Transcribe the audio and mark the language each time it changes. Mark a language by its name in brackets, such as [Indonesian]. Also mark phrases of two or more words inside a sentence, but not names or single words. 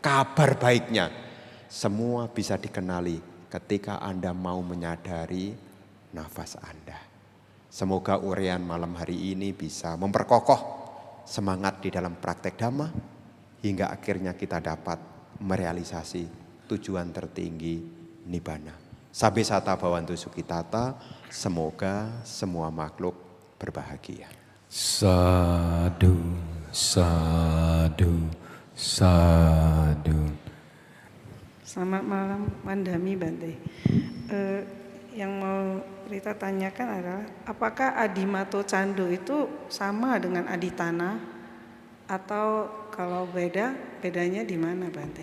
[Indonesian] Kabar baiknya, semua bisa dikenali ketika Anda mau menyadari nafas Anda. Semoga uraian malam hari ini bisa memperkokoh semangat di dalam praktek Dhamma hingga akhirnya kita dapat merealisasi tujuan tertinggi Nibbana. [Pali] Sabbe sata bhavantu sukhitata, [Indonesian] semoga semua makhluk berbahagia. [Pali] Sadu, sadu, sadu. [Indonesian] Selamat malam Mandami Bante. Yang mau Rita tanyakan adalah apakah Adimato Cando itu sama dengan Aditana atau kalau bedanya di mana Bante?